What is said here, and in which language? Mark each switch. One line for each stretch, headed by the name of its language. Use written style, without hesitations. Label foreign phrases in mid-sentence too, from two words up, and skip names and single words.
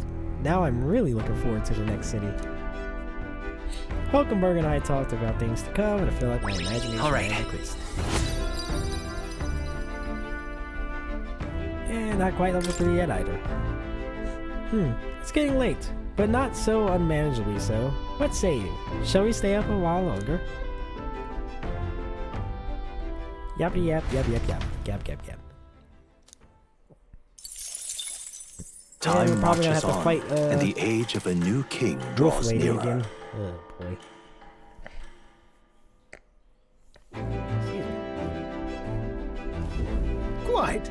English: Now I'm really looking forward to the next city. Hulkenberg and I talked about things to come, and I feel like my imagination has increased. And not quite level 3 yet either. It's getting late, but not so unmanageably so. What say you? Shall we stay up a while longer? Yappity yap, yap, yap, yap, yap, yap, yap. Time marches on, fight, and the age of a new king Wolf draws Lady nearer. again. Oh boy. Quite.